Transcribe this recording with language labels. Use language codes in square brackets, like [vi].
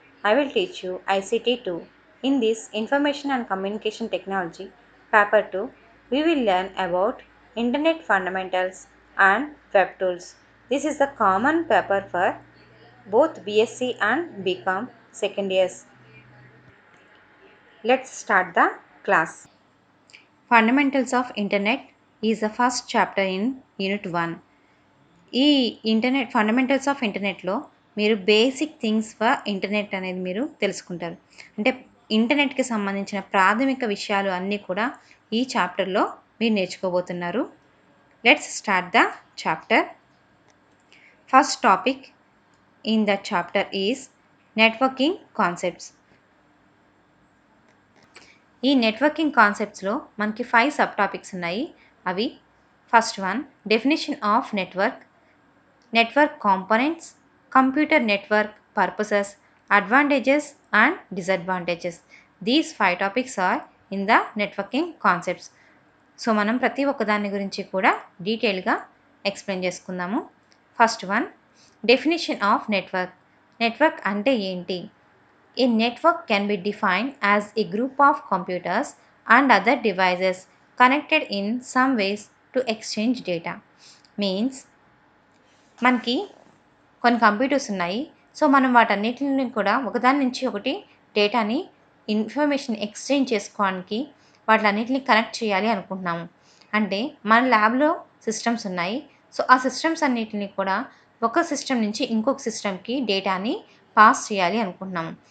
[en] I will teach you ICT 2. In this Information and Communication Technology, Paper 2, we will learn about Internet Fundamentals and Web Tools. This is the common paper for both BSc and BCom second years. Let's start the class. Fundamentals of Internet is the first chapter in Unit 1. [te] ఈ fundamentals of ఇంటర్నెట్లో మీరు [en] basic things for internet [te] అనేది మీరు తెలుసుకుంటారు. అంటే ఇంటర్నెట్కి సంబంధించిన ప్రాథమిక విషయాలు అన్నీ కూడా ఈ చాప్టర్లో మీరు నేర్చుకోబోతున్నారు. [en] Let's start the chapter. First topic in the chapter is networking concepts. [te] ఈ నెట్వర్కింగ్ కాన్సెప్ట్స్లో మనకి 5 సబ్ టాపిక్స్ ఉన్నాయి. అవి [en] First one definition of network components, computer network purposes, advantages and disadvantages. These 5 topics are in the networking concepts. [te] So మనం ప్రతి ఒక్క దాని గురించి కూడా డీటెయిల్గా ఎక్స్ప్లెయిన్ చేసుకుందాము. [en] first one definition of network [te] అంటే ఏంటి? [en] A network can be defined as a group of computers and other devices connected in some ways to exchange data. Means [te] మనకి కొన్ని కంప్యూటర్స్ ఉన్నాయి. సో మనం వాటన్నిటిని కూడా ఒకదాని నుంచి ఒకటి డేటాని ఇన్ఫర్మేషన్ ఎక్స్చేంజ్ చేసుకోవడానికి వాటిలన్నిటిని కనెక్ట్ చేయాలి అనుకుంటున్నాము. అంటే మన ల్యాబ్లో సిస్టమ్స్ ఉన్నాయి. సో ఆ సిస్టమ్స్ అన్నిటిని కూడా ఒక సిస్టమ్ నుంచి ఇంకొక సిస్టమ్కి డేటాని పాస్ చేయాలి అనుకుంటున్నాము.